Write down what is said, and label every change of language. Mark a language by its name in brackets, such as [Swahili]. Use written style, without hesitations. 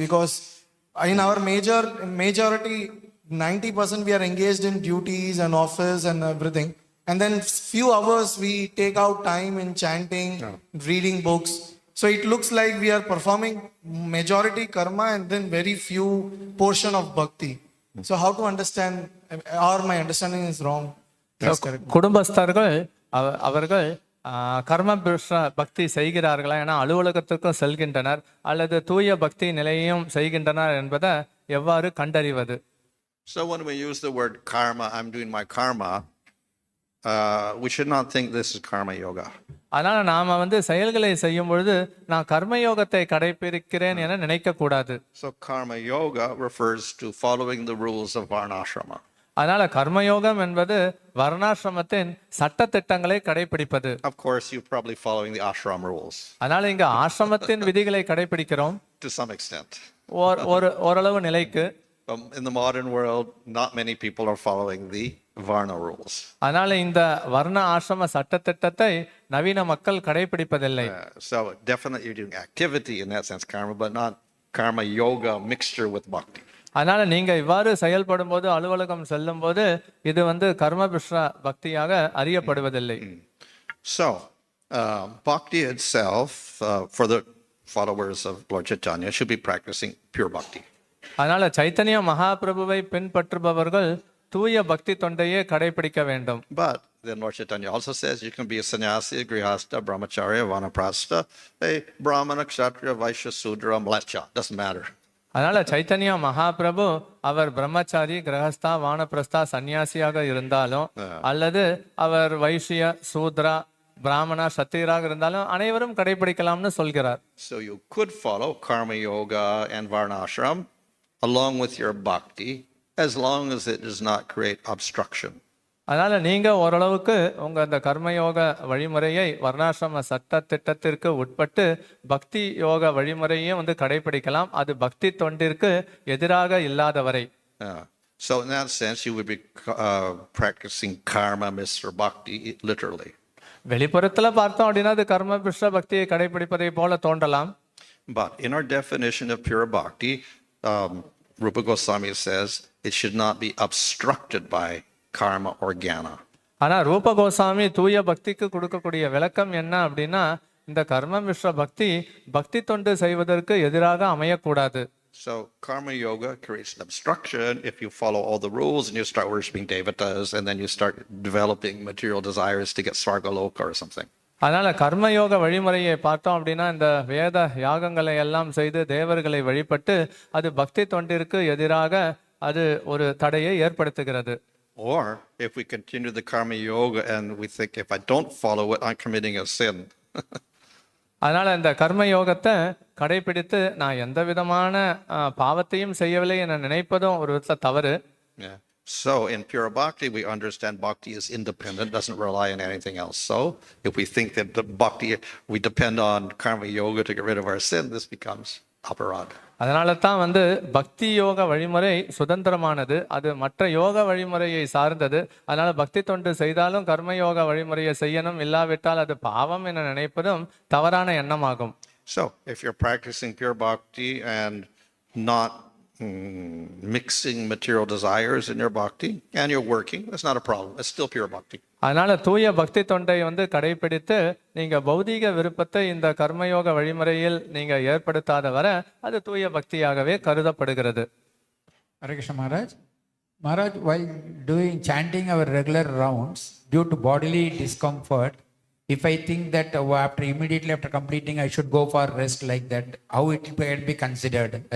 [English] Because in our majority, 90% we are engaged in duties and office and everything. And then few hours we take out time in chanting, reading books. So it looks like we are performing majority karma and then very few portion of bhakti. So how to understand, or my understanding is wrong? [Tamil] குடும்பஸ்தர்கள் அவர்கள் கர்ம பக்தி செய்கிறார்களா, ஏன்னா அலுவலகத்துக்கும் செல்கின்றனர் அல்லது தூய பக்தி நிலையையும் செய்கின்றனர் என்பதை எவ்வாறு கண்டறிவது? [English] So when we use the word karma, I'm doing my karma, we should not think this is karma yoga. [Tamil] அதனால நாம செயல்களை செய்யும் பொழுது நான் கர்மயோகத்தை கடைபிடிக்கிறேன் என நினைக்க கூடாது. [English] So karma yoga refers to following the rules of varnashrama. [Tamil] அதனால கர்மயோகம் என்பது வர்ணாசிரமத்தின் சட்ட திட்டங்களை கடைபிடிப்பது. [English] Of course, you're probably following the ashram rules. [Tamil] அதனால இங்க ஆசிரமத்தின் விதிகளை கடைபிடிக்கிறோம். [English] to some extent. [Tamil] ஓரளவு நிலைக்கு. [English] In the modern world, not many people are following the Varna rules. [Tamil] அதனால இந்த வர்ண ஆசிரம சட்டத்திட்டத்தை நவீன மக்கள் கடைபிடிப்பதில்லை. [English] So definitely you're doing activity in that sense, karma, but not karma yoga mixture with bhakti. [Tamil] அதனால நீங்க இவ்வாறு செயல்படும் போது, அலுவலகம் செல்லும் போது இது கர்ம மிஸ்ர பக்தியாக அறியப்படுவதில்லை. [English] So bhakti itself, for the followers of Lord Chaitanya, should be practicing pure bhakti. [Tamil] அதனால சைத்தன்ய மகாபிரபுவை பின்பற்றுபவர்கள் தூய பக்தி தொண்டையே கடைபிடிக்க வேண்டும். [English] But then Lord Chaitanya also says you can be a sannyasi, a grihasta, brahmacharya, vanaprastha, a brahmana, kshatriya, vaishya, sudra, mlecha. Doesn't matter. [Tamil] அதனால சைத்தன்ய மகாபிரபு அவர் பிரம்மச்சாரி, கிரகஸ்தா, வானப்பிரஸ்தா, சன்னியாசியாக இருந்தாலும் அல்லது அவர் வைஷ்ய, சூத்ரா, பிராமணா, சத்தியராக இருந்தாலும் அனைவரும் கடைபிடிக்கலாம்னு சொல்கிறார். [English] So you could follow karma yoga and varnashram along with your bhakti, as long as it does not create obstruction. [Tamil] அதனால நீங்க ஓரளவுக்கு உங்க அந்த கர்மயோக வழிமுறையை வர்ணாசிரம சட்ட திட்டத்திற்கு உட்பட்டு பக்தி யோக வழிமுறையும் கடைபிடிக்கலாம். அது பக்தி தொண்டிற்கு எதிராக இல்லாதவரை. [English] So in that sense, you would be practicing karma misra bhakti literally. [Tamil] வெளிப்புறத்துல பார்த்தோம் அப்படின்னா அது கர்ம மிஸ்ர பக்தியை கடைபிடிப்பதை போல தோன்றலாம். [English] But in our definition of pure bhakti, Rupa Goswami says it should not be obstructed by karma or jnana. [Tamil] ஆனா ரூப கோசாமி தூய பக்திக்கு கொடுக்கக்கூடிய விளக்கம் என்ன அப்படின்னா, இந்த கர்ம மிஸ்ர பக்தி பக்தி தொண்டு செய்வதற்கு எதிராக அமையக்கூடாது. [English] So karma yoga creates an obstruction if you follow all the rules and you start worshiping devatas and then you start developing material desires to get svargaloka or something. [Tamil] அதனால கர்மயோக வழிமுறையை பார்த்தோம் அப்படின்னா, இந்த வேத யாகங்களை எல்லாம் செய்து தேவர்களை வழிபட்டு அது பக்தி தொண்டிற்கு எதிராக அது ஒரு தடையை ஏற்படுத்துகிறது. [English] Or if we continue the karma yoga and we think if I don't follow it, I'm committing a sin. [Tamil] அதனால இந்த கர்ம யோகத்தை கடைபிடித்து நான் எந்த விதமான பாவத்தையும் செய்யவில்லை என நினைப்பதும் ஒரு விதத்துல தவறு. [English] Yeah. So in pure bhakti, we understand bhakti is independent, doesn't rely on anything else. So if we think that the bhakti, we depend on karma yoga to get rid of our sin, this becomes aparad. [Tamil] அதனால தான் பக்தி யோக வழிமுறை சுதந்திரமானது, அது மற்ற யோக வழிமுறையை சார்ந்தது. அதனால பக்தி தொண்டு செய்தாலும் கர்மயோக வழிமுறையை செய்யணும், இல்லாவிட்டால் அது பாவம் என நினைப்பதும் தவறான எண்ணமாகும். [English] So if you're practicing pure bhakti and not mixing material desires in your bhakti and you're working, that's not a problem. It's still pure bhakti. [Tamil] அதனால தூய பக்தி தொண்டை கடைபிடித்து நீங்க பௌதீக விருப்பத்தை இந்த கர்மயோக வழிமுறையில் நீங்க ஏற்படுத்தாத வர அது தூய பக்தியாகவே கருதப்படுகிறது. [English] Hare Krishna Maharaj. Maharaj, while doing chanting our regular rounds, due to bodily discomfort, if I think that immediately after completing I should go for rest like that, how it can be considered?